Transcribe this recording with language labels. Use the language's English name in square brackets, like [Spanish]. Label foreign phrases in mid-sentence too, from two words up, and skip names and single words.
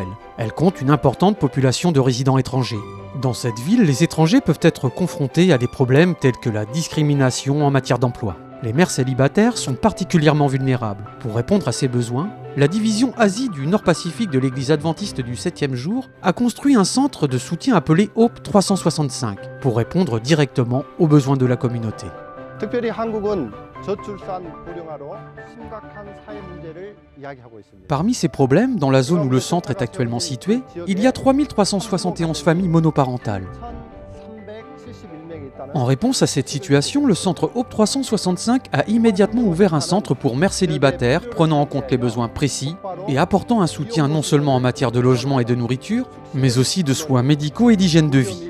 [French] Elle compte une importante population de résidents étrangers. Dans cette ville, les étrangers peuvent être confrontés à des problèmes tels que la discrimination en matière d'emploi. Les mères célibataires sont particulièrement vulnérables. Pour répondre à ces besoins, la division Asie du Nord-Pacifique de l'Église adventiste du 7e jour a construit un centre de soutien appelé Hope 365 pour répondre directement aux besoins de la communauté. [Korean] 특별히 한국은 저출산 고령화로 심각한 사회 문제를 이야기하고 있습니다. [French] Parmi ces problèmes, dans la zone où le centre est actuellement situé, il y a 3371 familles monoparentales. En réponse à cette situation, le centre Hope 365 a immédiatement ouvert un centre pour mères célibataires prenant en compte les besoins précis et apportant un soutien non seulement en matière de logement et de nourriture, mais aussi de soins médicaux et d'hygiène de vie.